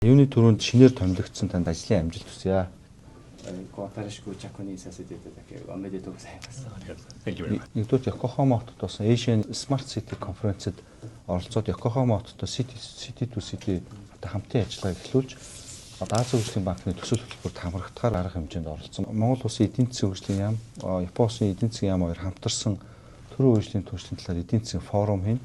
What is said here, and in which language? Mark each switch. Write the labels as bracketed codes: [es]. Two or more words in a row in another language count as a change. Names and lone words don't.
[mn] Юуны төрөнд шинээр томилогдсон танд ажлын амжилт хүсье. [ja] 新しく着任させていただきおめでとうございます。 [mn] Нэгдүгээр Yokohama хотод болсон Asian Smart City Conference-д оролцоод Yokohama хотод City to City хамтын ажиллагааг эхлүүлж Азийн хөгжлийн банкны төсөл хөтөлбөрт хамрагдахаар арга хэмжээнд оролцсон. Монгол Улсын эдийн засгийн хөгжлийн яам, Японы улсын эдийн засгийн яам хоёр хамтарсан төрийн хөгжлийн түвшлийн талаар эдийн засгийн форум хийн.